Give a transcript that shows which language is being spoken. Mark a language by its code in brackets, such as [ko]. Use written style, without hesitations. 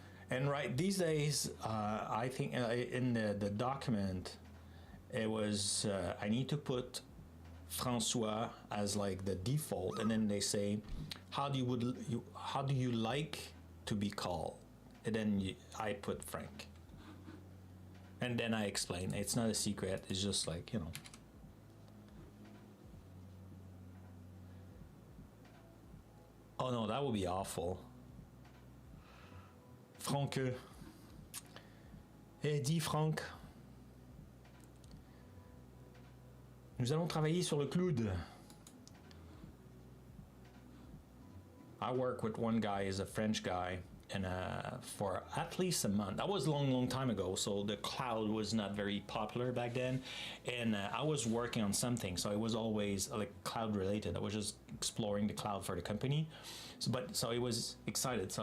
[en] And right these days, I think in the document, it was I need to put Francois as like the default, and then they say, how do you like to be called? And then I put Frank, and then I explain it's not a secret. It's just like, you know. Oh no, that would be awful. [fr] Franck, dis Franck, nous allons travailler sur le cloud. [en] I work with one guy, is a French guy, and for at least a month. That was a long time ago, so the cloud was not very popular back then, and I was working on something, so it was always like cloud related. I was just exploring the cloud for the company. So he was excited.